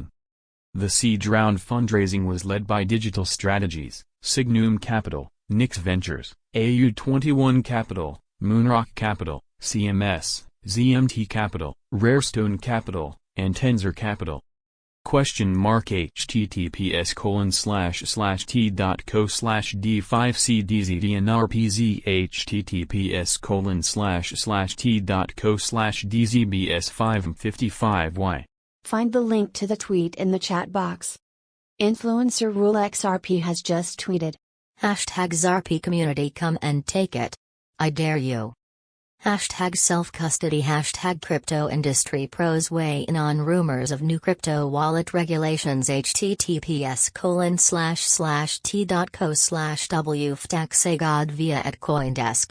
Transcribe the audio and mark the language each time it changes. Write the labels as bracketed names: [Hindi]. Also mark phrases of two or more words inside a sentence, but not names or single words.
[English] The seed round fundraising was led by Digital Strategies, Signum Capital, Nix Ventures, AU21 Capital, Moonrock Capital, CMS, ZMT Capital, Rarestone Capital, and Tensor Capital. https://t.co/d5cdzdnrpz https://t.co/dzbs555y. Find the link to the tweet in the chat box. Influencer Rule XRP has just tweeted. Hashtag XRP community come and take it. I dare you. Hashtag self-custody, hashtag crypto industry pros weigh in on rumors of new crypto wallet regulations, https://t.co/wftaxagod via at Coindesk.